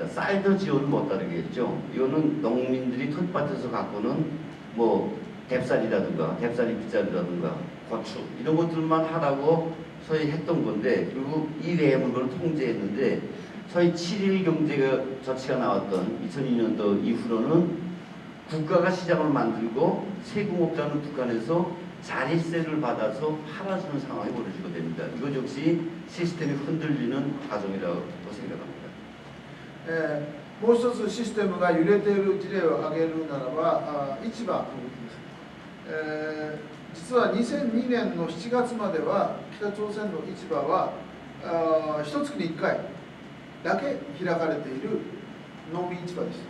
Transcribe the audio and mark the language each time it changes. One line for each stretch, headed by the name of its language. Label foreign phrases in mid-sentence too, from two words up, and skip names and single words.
Korean: 쌀도 지어도 못 다루게 했죠. 이거는 농민들이 텃밭에서 갖고는 뭐 뎁쌀이라든가 뎁쌀이 빗자루라든가 고추 이런 것들만 하라고 소위 했던 건데, 그리고 이 외의 물건을 통제했는데, 소위 7.1 경제 조치가 나왔던 2002년도 이후로는 국가가 시장을 만들고 세금업자는 북한에서 자리세를 받아서 팔아주는 상황이 벌어지게 됩니다. 이것 역시 시스템이 흔들리는 과정이라고 생각합니다.
Japanese: もう一つシステムが揺れている事例を挙げるならば、市場の動きです。実は2002年の7月までは北朝鮮の市場は一月に1回だけ開かれている農民市場です。